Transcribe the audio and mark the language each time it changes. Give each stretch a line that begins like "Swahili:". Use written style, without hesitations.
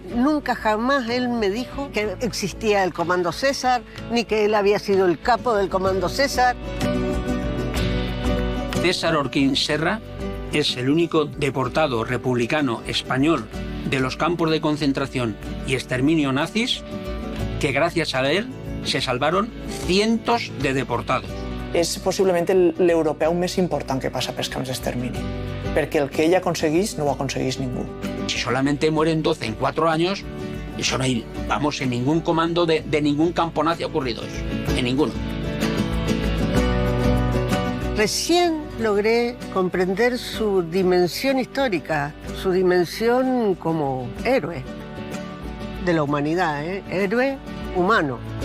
Spanish: Nunca jamás él me dijo que existía el Comando César, ni que él había sido el capo del Comando César. César Orquín Serra es el único deportado republicano español de los campos de concentración y exterminio nazis que gracias a él se salvaron cientos de deportados.
Catalan: És possiblement l'europeu més important que passa pels camps d'extermini, perquè el que ell aconseguís no ho aconseguís ningú.
Spanish: Si solamente mueren 12 en 4 años, eso no hay, vamos, en ningún comando de ningún campo nazi ha ocurrido eso, en ninguno. Recién logré comprender su dimensión histórica, su dimensión como héroe de la humanidad, héroe humano.